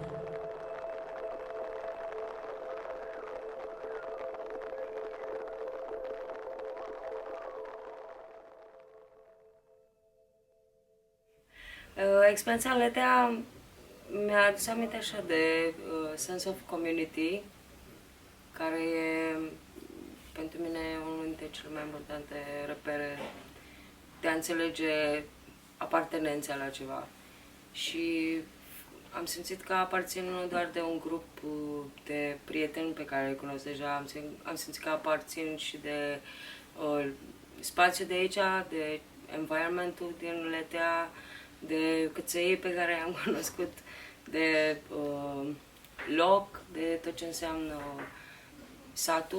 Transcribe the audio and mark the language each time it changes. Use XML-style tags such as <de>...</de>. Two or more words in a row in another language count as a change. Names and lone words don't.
<ro>Experiența în Letea mi-a adus aminte așa de</ro> <en>sense of community,</en> <ro>care e pentru mine unul dintre cele mai importante repere de a înțelege apartenența la ceva. Și am simțit că aparțin nu doar de un grup de prieteni pe care îi cunosc deja, am simțit că aparțin și de spațiul de aici, de environmentul din Letea, de căței pe care i-am cunoscut, de loc, de tot ce înseamnă satul.</ro>